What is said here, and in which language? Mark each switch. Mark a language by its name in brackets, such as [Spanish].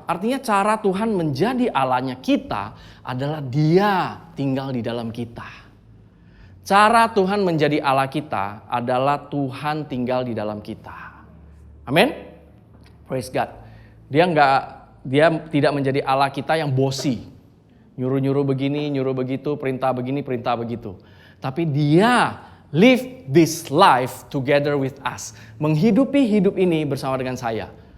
[Indonesian] Artinya cara Tuhan menjadi Allahnya kita adalah Dia tinggal di dalam kita. Cara Tuhan menjadi Allah kita adalah Tuhan tinggal di dalam kita. Amin? [English] Praise God. [Indonesian] Dia tidak menjadi Allah kita yang bosi. Nyuruh-nyuruh begini, nyuruh begitu, perintah begini, perintah begitu. Tapi Dia [English] live this life together with us. [Indonesian] Menghidupi hidup ini bersama dengan saya.